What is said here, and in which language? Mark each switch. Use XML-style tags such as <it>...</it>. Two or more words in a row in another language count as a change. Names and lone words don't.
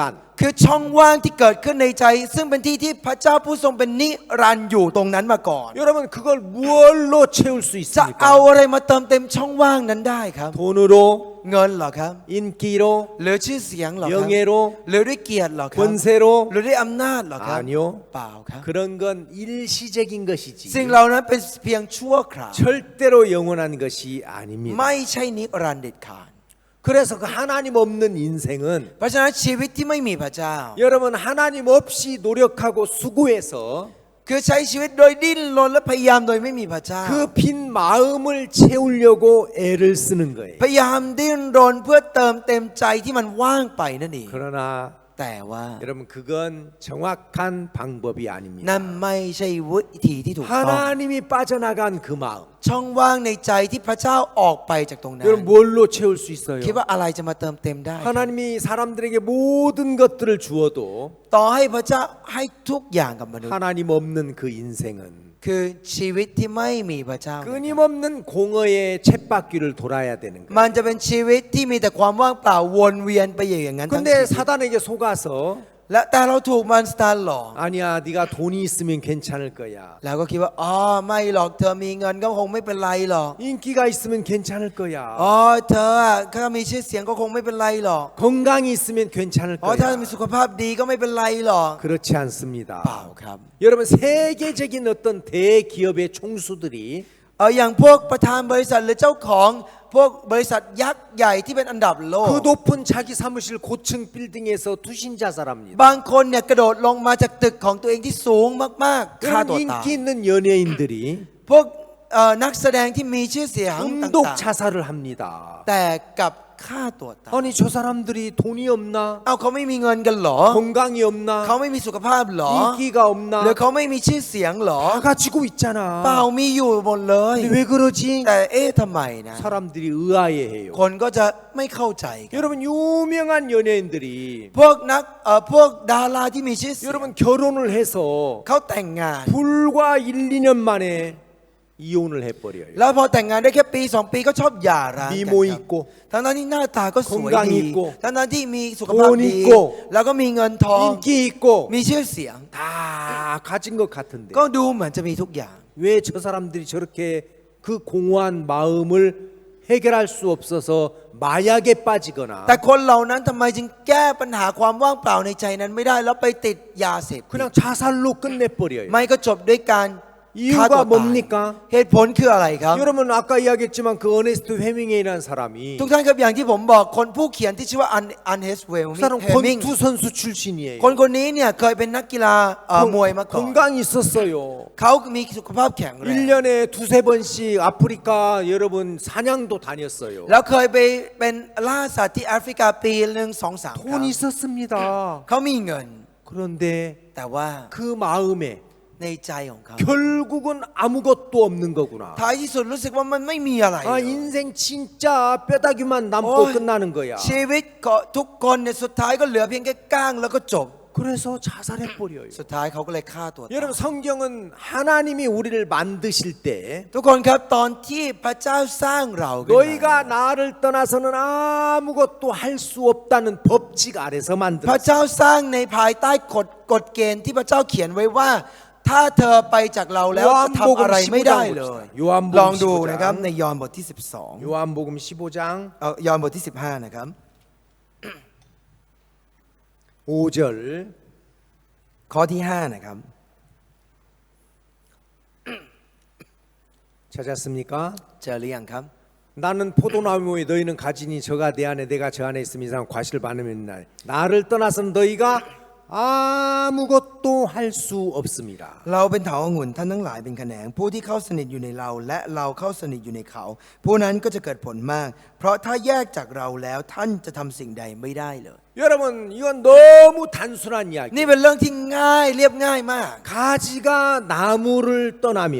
<th>คือช่องว่างที่เกิดขึ้นในใจ ซึ่งเป็นที่ที่พระเจ้าผู้ทรงเป็นนิรันดร์อยู่ตรงนั้นมาก่อน</th> <ko>여러분 그걸 무엇로 채울 수</ko> <th>จะเอา</th> <ko>있습니까?</ko> <th>อะไรมาเติมเต็มช่องว่างนั้นได้ครับ</th> <ko>돈으로</ko> <th>เงินเหรอครับ</th> <ko>인기로</ko> <th>หรือชื่อเสียงเหรอครับ</th> <ko>명예로</ko> <th>หรือด้วยเกียรติเหรอครับ</th> <ko>권세로</ko> <th>หรือด้วยอำนาจเหรอครับ</th> <ko>아니요.</ko> <th>เปล่าครับ</th> <ko>그런 건 일시적인 것이지</ko> <th>สิ่งเหล่านั้นเป็นเพียงชั่วคราว</th> <ko>절대로 영원한 것이 아닙니다.</ko> <th>ไม่ใช่นิรันดร์เด็ดขาด</th> <ko>그래서 그 하나님 없는 인생은</ko> <th>เพราะฉะนั้นชีวิตที่ไม่มีพระเจ้า</th> <ko>여러분 하나님 없이 노력하고 수고해서</ko> <th>คือใช้ชีวิตโดยดิ้นรนและพยายามโดยไม่มีพระเจ้า</th> <ko>그 빈 마음을 채우려고 애를 쓰는 거예요.</ko> <th>พยายามดิ้นรนเพื่อเติมเต็มใจที่มันว่างไปนั่นเอง</th> <ko>그러나</ko> <th>แต่ว่า</th> <ko>여러분 그건 정확한 방법이 아닙니다.</ko> <th>นั่นไม่ใช่วิธีที่ถูกต้อง</th> <ko>하나님이 빠져나간 그 마음</ko> <th>ช่องว่างในใจที่พระเจ้าออกไปจากตรงนั้น</th> <ko>여러분 뭘로 채울 수 있어요?</ko> <th>คิดว่าอะไรจะมาเติมเต็มได้</th> <ko>하나님이 사람들에게 모든 것들을 주어도</ko> <th>ต่อให้พระเจ้าให้ทุกอย่างกับมนุษย์</th> <ko>하나님 없는 그 인생은</ko> <th>คือชีวิตที่ไม่มีพระเจ้า</th> <ko>끊임없는 공허의 쳇바퀴를 돌아야 되는 거예요.</ko> <th>มันจะเป็นชีวิตที่มีแต่ความว่างเปล่าวนเวียนไปอย่างนั้นทั้งชี</th> <ko>근데</ko> <th>วิต</th> <ko>사단에게 속아서</ko> <th>และแต่เราถูกมันสตาร์หลอก</th> <ko>아니야 네가 돈이 있으면 괜찮을 거야.</ko> <th>เราก็คิดว่าอ๋อไม่หรอกเธอมีเงินก็คงไม่เป็นไรหรอก</th> <ko>인기가 있으면 괜찮을</ko> <th>อ๋อ</th> <ko>거야.</ko> <th>เธออะถ้ามีชื่อเสียงก็คงไม่เป็นไรหรอก</th> <ko>건강이 있으면 괜찮을</ko> <th>อ๋อถ้ามี</th> <ko>거야.</ko> <th>สุขภาพดีก็ไม่เป็นไรหรอก</th> <ko>그렇지</ko> <th>เปล่า</th> <ko>않습니다.</ko> <th>ครับ</th> <ko>여러분 세계적인 어떤 대기업의 총수들이</ko> <th>อย่างพวกประธานบริษัทหรือเจ้าของพวกบริษัทยักษ์ใหญ่ที่เป็นอันดับโลก</th> <ko>그 높은 자기 사무실 고층 빌딩에서 투신 자살합니다.</ko> <th>บางคนเนี่ยกระโดดลงมาจากตึกของตัวเองที่สูงมากๆฆ่าตัว</th> <ko>여러분</ko> <th>ตาย</th> <ko>인기 있는 연예인들이</ko> <th>พวกนักแสดงที่มีชื่อเสียงต่าง</th> <ko>중독 자살을 합니다.</ko> <th>ๆแต่กลับฆ่าตัวตาย</th> <ko>아니 저 사람들이 돈이 없나?</ko> <th>เอาเขาไม่มีเงินกันเหรอ</th> <ko>건강이 없나?</ko> <th>เขาไม่มีสุขภาพเหรอ</th> <ko>인기가 없나?</ko> <th>หรือเขาไม่มีชื่อเสียงเหรอ</th> <ko>다 가지고</ko> <th>เปล่า</th> <ko>있잖아.</ko> <th>มีอยู่หมดเลย</th> <ko>근데 왜 그러지?</ko> <th>แต่ทำไมนะ</th> <ko>사람들이 의아해해요.</ko> <th>คนก็จะไม่เข้าใจกัน</th> <ko>여러분 유명한 연예인들이</ko> <th>พวกดาราที่มีชื่อเสียง</th> <ko>여러분 결혼을 해서</ko> <th>เขาแต่งงาน</th> <ko>불과 1, 2년 만에 이혼을 해버려요.</ko> <th>แล้วพอแต่งงานได้แค่ปี2ปีก็ชอบหย่าร้างกัน</th> <ko>미모</ko> <th>ครับ</th> <ko>있고</ko> <th>ทั้งนั้นที่หน้าตาก็สวย</th> <ko>건강</ko> <th>ดี</th> <ko>있고</ko> <th>ทั้งนั้นที่มีสุขภาพ</th> <ko>돈</ko> <th>ดี</th> <ko>있고</ko> <th>แล้วก็มีเงินทอง</th> <ko>인기 있고</ko> <th>มีชื่อเสียง</th> <ko>다 가진 것 같은데</ko> <th>ก็ดูเหมือนจะมีทุกอย่าง</th> <ko>왜 저 사람들이 저렇게 그 공허한 마음을 해결할 수 없어서 마약에 빠지거나</ko> <th>แต่คนเหล่านั้นทำไมจึงแก้ปัญหาความว่างเปล่าในใจนั้นไม่ได้แล้วไปติดยาเสพติด</th> <ko>그냥 자살로 끝내버려요.</ko> <th>ไม่ก็จบด้วยการฆ่า</th> <ko>이유가</ko> <th>ตัวตาย</th> <ko>뭡니까?</ko> <th>เหตุผลคืออะไรครับ</th> <ko>여러분 아까 이야기했지만 그 어네스트 헤밍웨이라는 사람이</ko> <th>ทุกท่านครับอย่างที่ผมบอกคนผู้เขียนที่ชื่อว่าอันเฮสเวล</th> <ko>그 사람</ko> <th>เฮมิง</th> <ko>권투 선수 출신이에요.</ko> <th>คนนี้เนี่ยเคยเป็นนักกีฬามวยมาก่อน</th> <ko>건강이 있었어요.</ko> <th>เขามีสุขภาพแข็งแรง</th> <ko>1년에 두세 번씩 아프리카 여러분 사냥도 다녔어요.</ko> <th>แล้วเคยไปเป็นล่าสัตว์ที่แอฟริกาปีหนึ่ง2-3 ครั้ง</th> <ko>돈 있었습니다.</ko> <th>เขามีเงิน</th> <ko>그런데</ko> <th>แต่ว่า</th> <ko>그 마음에</ko> <th>ในใจของเขา</th> <ko>결국은 아무것도 없는 거구나.</ko> <th>ท้ายที่สุดรู้สึกว่ามันไม่มีอะไร</th> <ko>아, 인생 진짜 뼈다귀만 남고 어이, 끝나는 거야.</ko> <th>ชีวิตก็ทุกคนเนี่ยสุดท้ายก็เหลือเพียงแค่ก้างแล้วก็จบ</th> <ko>그래서 자살해 버려요.</ko> <th>สุดท้ายเขาก็เลยฆ่าตัวตาย</th> <ko>여러분 성경은 하나님이 우리를 만드실 때</ko> <th>ทุกคนครับตอนที่พระเจ้าสร้างเราขึ้นมา</th> <ko>너희가 나를 떠나서는 아무것도 할 수 없다는 법칙 아래서</ko> <th>พระ</th> <ko>만들었어.</ko> <th>เจ้าสร้างในภายใต้กฎเกณฑ์ที่พระเจ้าเขียนไว้ว่า ถ้าเธอไปจากเราแล้วจะทำอะไรไม่ได้เลย ลองดูนะครับในยอห์นบทที่ 12</th> <ko>요한복음 15장</ko> <th>ยอห์นบทที่ 15 นะครับ</th> <ko>5절</ko> <th>ข้อที่ 5 นะครับ</th> <ko>찾았습니까?</ko> <th>เจอหรือยังครับ</th> <ko>나는 포도나무에 너희는 가지니 저가 내 안에 내가 저 안에 있으면 이 사람 과실을 받으면 날 나를 떠나서는 너희가 아무것도 할 수 없습니다.</ko> <th>เราเป็นเถาองุ่นท่านทั้งหลายเป็นแขนงผู้ที่เข้าสนิทอยู่ในเราและเราเข้าสนิทอยู่ในเขาผู้นั้นก็จะเกิดผลมาก เพราะถ้าแยกจากเราแล้วท่านจะทำสิ่งใดไม่ได้เลย</th> <ko>여러분 이건 너무 단순한 이야기.</ko> <th>นี่เป็นเรื่องที่ง่ายเรียบง่ายมาก</th> <ko>가지가 나무를 떠나면</ko>